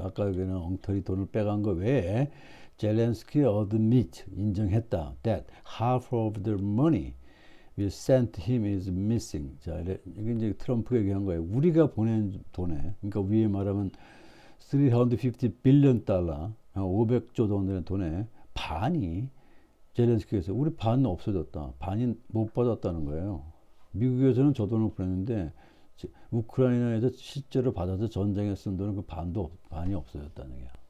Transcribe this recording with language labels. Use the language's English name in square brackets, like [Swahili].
[Korean] 아까 여기는 엉터리 돈을 빼간 거 외에 젤렌스키 admit 인정했다. [English] That half of the money we sent him is missing. [Korean] 자, 이게 이제 트럼프가 얘기한 거예요. 우리가 보낸 돈에, 그러니까 위에 말하면 350 빌리언 달러, 500조 돈의 돈에 반이 젤렌스키에서 우리 반은 없어졌다. 반이 못 받았다는 거예요. 미국에서는 저 돈을 보냈는데 우크라이나에서 실제로 받아서 전쟁에 쓴 돈은 그 반이 없어졌다는 거야.